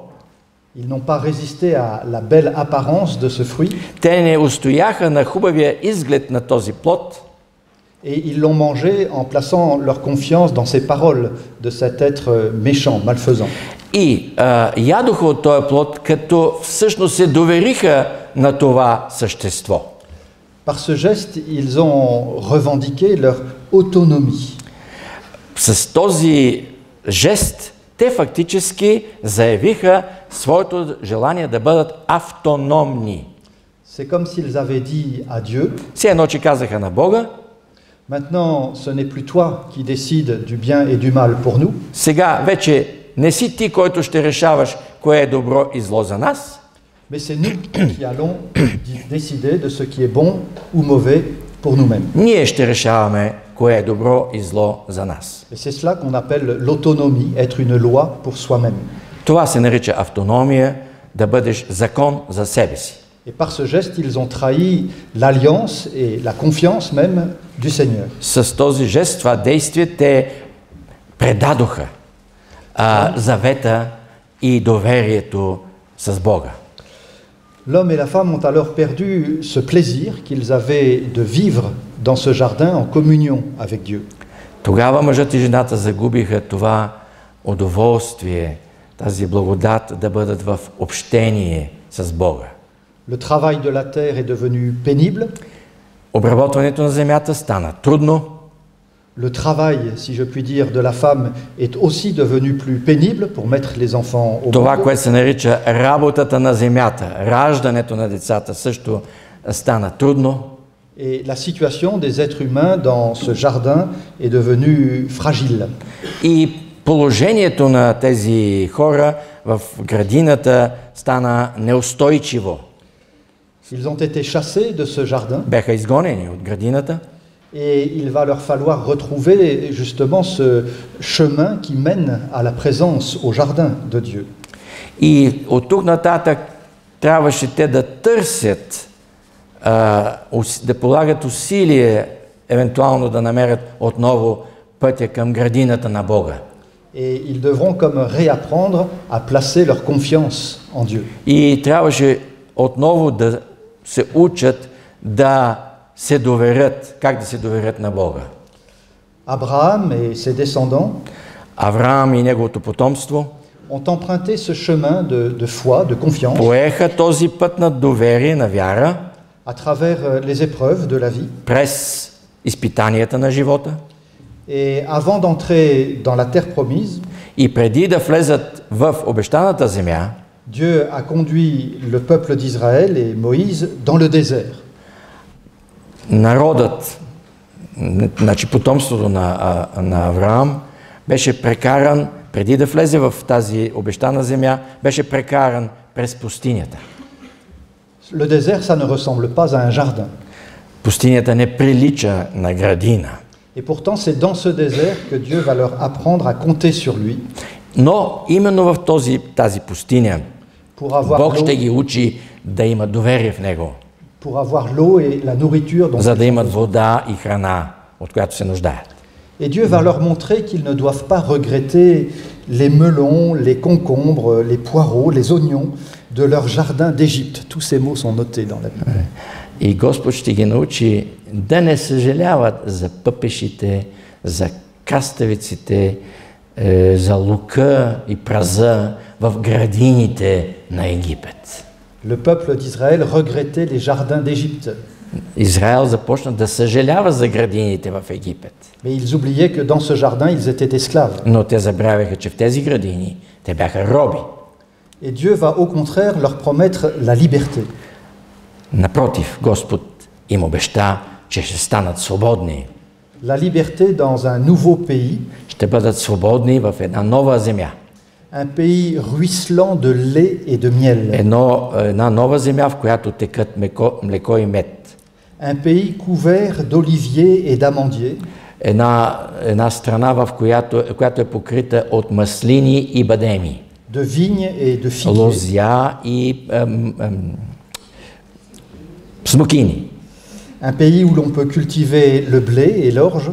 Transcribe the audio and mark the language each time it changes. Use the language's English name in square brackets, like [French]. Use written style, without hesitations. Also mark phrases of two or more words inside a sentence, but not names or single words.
[French] ils n'ont pas résisté à la belle apparence de ce fruit, [Bulgarian] Те не устояха на хубавия изглед на този плод [French] et ils l'ont mangé en plaçant leur confiance dans ces paroles de cet être méchant, malfaisant. [Bulgarian] и ядоха от този плод, като всъщност се довериха на това същество. [French] Par ce geste, ils ont revendiqué leur autonomie. [Bulgarian] С този жест те фактически заявиха своето желание да бъдат автономни. [French] C'est comme s'ils avaient dit à Dieu, [Bulgarian] Все едно, че казаха на Бога: [French] maintenant ce n'est plus toi qui décides du bien et du mal pour nous, [Bulgarian] сега вече не си ти, който ще решаваш кое е добро и зло за нас, [French] mais c'est nous qui allons décider de ce qui est bon ou mauvais pour nous-mêmes. [Bulgarian] ние ще решаваме кое е добро и зло за нас. [French] Et c'est cela qu'on appelle l'autonomie, être une loi pour soi-même. [Bulgarian] Това се нарича автономия, да бъдеш закон за себе си. [French] Et par ce geste, ils ont trahi l'alliance et la confiance même du Seigneur. [Bulgarian] С този жест, това действие, те предадоха завета и доверието с Бога. [French] L'homme et la femme ont alors perdu ce plaisir qu'ils avaient de vivre dans ce jardin en communion avec Dieu. [Bulgarian] Тогава мъжът и жената загубиха това удоволствие, тази благодат да бъдат в общение с Бога. [French] Le travail de la terre est devenu pénible. [Bulgarian] Обработването на земята стана трудно. [French] Le travail, si je puis dire, de la femme est aussi devenu plus pénible pour mettre les enfants au [Bulgarian] Това, [French] monde. [Bulgarian] което се нарича работата на земята, раждането на децата също стана трудно. [French] Et la situation des êtres humains dans ce jardin est devenue fragile. [Bulgarian] И положението на тези хора в градината стана неустойчиво. [French] Ils ont été chassés de ce jardin [Bulgarian] Бяха изгонени от градината [French] et il va leur falloir retrouver justement ce chemin qui mène à la présence au jardin de Dieu. [Bulgarian] и от тук нататък трябваше те да търсят, да полагат усилие, евентуално да намерят отново пътя към градината на Бога. [French] Et ils devront comme réapprendre à placer leur confiance en Dieu. [Bulgarian] И трябваше отново да се учат да се доверят, как да се доверят на Бога. [French] Abraham et ses descendants [Bulgarian] Авраам и неговото потомство [French] ont emprunté ce chemin de foi, de confiance, [Bulgarian] поеха този път на доверие, на вяра, [French] à travers les épreuves de la vie. [Bulgarian] през изпитанията на живота. [French] Et avant d'entrer dans la terre promise, [Bulgarian] И преди да влезат в обещаната земя, [French] Dieu a conduit le peuple d'Israël et Moïse dans le désert. [Bulgarian] народът, значи потомството на Авраам, беше прекаран, преди да влезе в тази обещана земя, беше прекаран през пустинята. [French] Le désert, ça ne ressemble pas à un jardin. [Bulgarian] Пустинята не прилича на градина. [French] Et pourtant, c'est dans ce désert que Dieu va leur apprendre à compter sur lui [Bulgarian] Но именно в тази пустиня [French] pour avoir [Bulgarian] Бог ще [French] l'eau, [Bulgarian] ги учи да имат доверие в Него, [French] pour avoir l'eau et la nourriture dont [Bulgarian] за да [French] ils ont [Bulgarian] имат [French] besoin. [Bulgarian] вода и храна, от която се нуждаят. [French] Et Dieu va leur montrer qu'ils ne doivent pas regretter les melons, les concombres, les poireaux, les oignons de leur jardin d'Égypte. Tous ces mots sont notés dans la Bible. [Bulgarian] И Господ ще ги научи да не съжаляват за пъпешите, за краставиците, за лука и праза в градините на Египет. [French] Le peuple d'Israël regrettait les jardins d'Égypte, [Bulgarian] Израел започна да съжалява за градините в Египет. [French] mais ils oubliaient que dans ce jardin, ils étaient esclaves. [Bulgarian] Но те забравяха, че в тези градини те бяха роби. [French] Et Dieu va au contraire leur promettre la liberté. [Bulgarian] Напротив, Господ им обеща, че ще станат свободни. [French] La liberté dans un nouveau pays, [Bulgarian] Ще бъдат свободни в една нова земя. [French] un pays ruisselant de lait et de miel, [Bulgarian] Една нова земя, в която текат млеко и мед. [French] un pays couvert d'oliviers et d'amandiers, [Bulgarian] Една страна, в която е покрита от маслини и бадеми, [French] de vignes et de figuiers, [Bulgarian] лозя и смокини, [French] un pays où l'on peut cultiver le blé et l'orge,